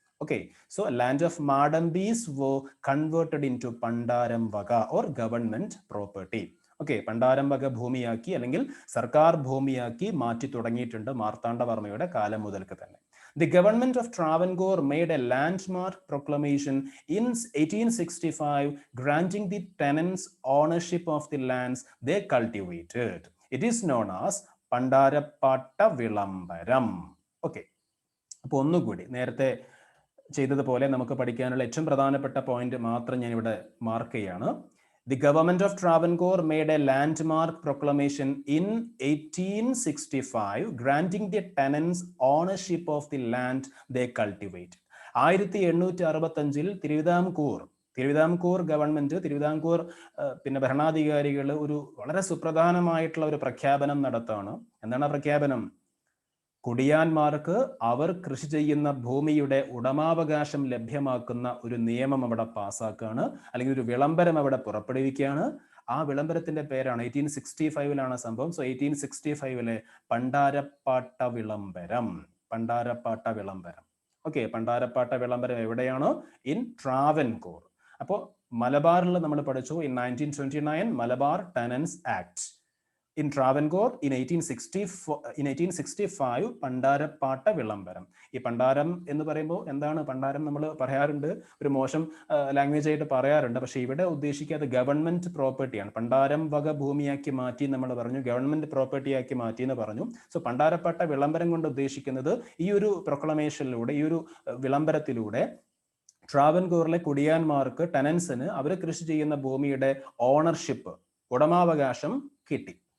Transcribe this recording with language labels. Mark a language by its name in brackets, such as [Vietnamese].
[English] Okay, so land of Madambis were converted into Pandaram Vaga or government property. [Malayalam] Okay, Pandaram Vaga ഭൂമിയാക്കി അല്ലെങ്കിൽ സർക്കാർ ഭൂമിയാക്കി മാറ്റി തുടങ്ങിയിട്ടുണ്ട് മാർത്താണ്ഡവർമ്മയുടെ കാലം മുതൽക്ക് തന്നെ. [English] The government of Travancore made a landmark proclamation in 1865 granting the tenants ownership of the lands they cultivated. It is known as [Malayalam] പണ്ടാരപ്പാട്ട വിളംബരം. Okay, അപ്പോൾ ഒന്നുകൂടി നേരത്തെ ചെയ്തതുപോലെ നമുക്ക് പഠിക്കാനുള്ള ഏറ്റവും പ്രധാനപ്പെട്ട പോയിന്റ് മാത്രം ഞാൻ ഇവിടെ മാർക്ക് ചെയ്യാണ്. [English] The government of Travancore made a landmark proclamation in 1865 granting the tenants ownership of the land they cultivated. [Malayalam] 1865 Thiruvithamkoor government, Thiruvithamkoor പിന്നെ ഭരണാധികാരികൾ ഒരു വളരെ സുപ്രധാനമായിട്ടുള്ള ഒരു പ്രഖ്യാപനം നടത്താണ്. എന്താണ് ആ പ്രഖ്യാപനം? കുടിയാന്മാർക്ക് അവർ കൃഷി ചെയ്യുന്ന ഭൂമിയുടെ ഉടമാവകാശം ലഭ്യമാക്കുന്ന ഒരു നിയമം അവിടെ പാസ്സാക്കാണ്, അല്ലെങ്കിൽ ഒരു വിളംബരം അവിടെ പുറപ്പെടുവിക്കുകയാണ്. ആ വിളംബരത്തിന്റെ പേരാണ് 1865 സംഭവം. സോ 1865 പണ്ടാരപ്പാട്ട വിളംബരം. പണ്ടാരപ്പാട്ട വിളംബരം. ഓക്കെ, പണ്ടാരപ്പാട്ട വിളംബരം എവിടെയാണ്? [English] In Travancore. [Malayalam] അപ്പോൾ മലബാറിൽ നമ്മൾ പഠിച്ചു [English] In 1929 Malabar tenancy act. In Travancore in 1865 Pandarappatta Vilambaram. [Malayalam] ഈ പണ്ടാരം എന്ന് പറയുമ്പോൾ എന്താണ് പണ്ടാരം? നമ്മൾ പറയാറുണ്ട്, ഒരു മോശം ലാംഗ്വേജ് ആയിട്ട് പറയാറുണ്ട്. പക്ഷെ ഇവിടെ ഉദ്ദേശിക്കാതെ ഗവൺമെന്റ് പ്രോപ്പർട്ടിയാണ്. പണ്ടാരം വക ഭൂമിയാക്കി മാറ്റി നമ്മൾ പറഞ്ഞു, ഗവൺമെന്റ് പ്രോപ്പർട്ടിയാക്കി മാറ്റി എന്ന് പറഞ്ഞു. സോ പണ്ടാരപ്പാട്ട വിളംബരം കൊണ്ട് ഉദ്ദേശിക്കുന്നത് ഈ ഒരു പ്രൊക്ലമേഷനിലൂടെ, ഈ ഒരു വിളംബരത്തിലൂടെ ട്രാവൻകൂറിലെ കുടിയാന്മാർക്ക്, ടെനൻസിന് അവർ കൃഷി ചെയ്യുന്ന ഭൂമിയുടെ ഓണർഷിപ്പ്, ഉടമാവകാശം കിട്ടി.